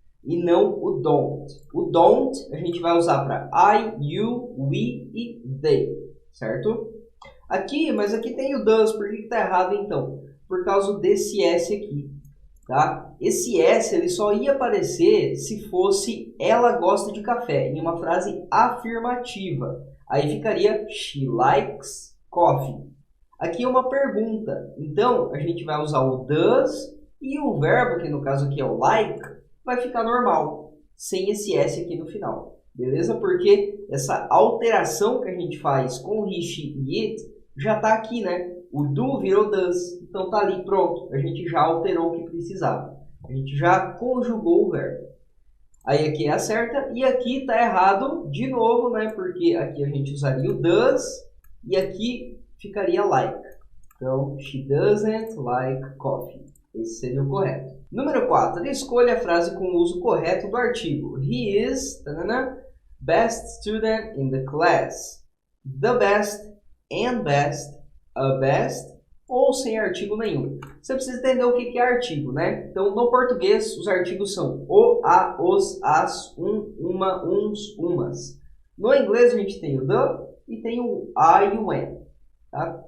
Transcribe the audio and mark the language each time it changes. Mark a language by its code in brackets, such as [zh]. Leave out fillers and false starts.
[pt] E não o don't. O don't a gente vai usar para I, you, we e they. Certo? Aqui, mas aqui tem o does. Por que está errado então? Por causa desse S aqui, tá? Esse S ele só ia aparecer se fosse ela gosta de café, em uma frase afirmativa. Aí ficaria [en] she likes coffee. [pt] Aqui é uma pergunta, então a gente vai usar o does e o verbo, que no caso aqui é o like, vai ficar normal, sem esse S aqui no final, beleza? Porque essa alteração que a gente faz com he, she e it já está aqui, né? O do virou does, então está ali, pronto. A gente já alterou o que precisava. A gente já conjugou o verbo. Aí aqui é a certa e aqui está errado de novo, né? Porque aqui a gente usaria o does e aqui ficaria like. [en] Então, she doesn't like coffee. [pt] Esse seria o correto. Número 4. Escolha a frase com o uso correto do artigo. [en] He is best student in the class. The best and best. [pt] A best ou sem artigo nenhum. Você precisa entender o que é artigo, né? Então, no português, os artigos são o, a, os, as, um, uma, uns, umas. No inglês, a gente tem o the e tem o a e o an. Tá?